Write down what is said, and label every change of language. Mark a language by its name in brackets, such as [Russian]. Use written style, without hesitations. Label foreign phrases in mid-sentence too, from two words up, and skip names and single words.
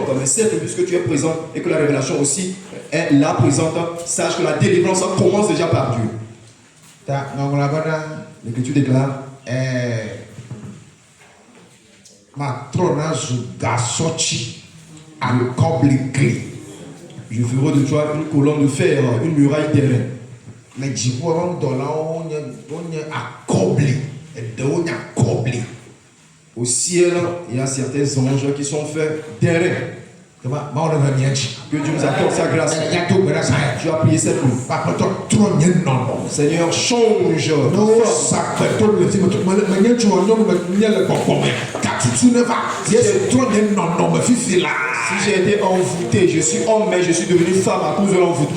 [French] Mais c'est puisque tu es présent et que la révélation aussi est là présente, sache que la délivrance commence déjà par Dieu. L'Écriture déclare Matrona Zugasochi Alkoblikli. Je ferai de toi une colonne de fer, une muraille terrestre. [Ewe] Le dziƒo ƒe ŋdɔlawo wonye akɔbli, eɖewo nye akɔbli. [French] Au ciel, il y a certains anges qui sont faits d'airain. Que Dieu nous accorde sa grâce. Tu as prié cette nuit. Seigneur, change. Si j'ai été envoûté, je suis homme, mais je suis devenu femme à cause de l'envoûtement.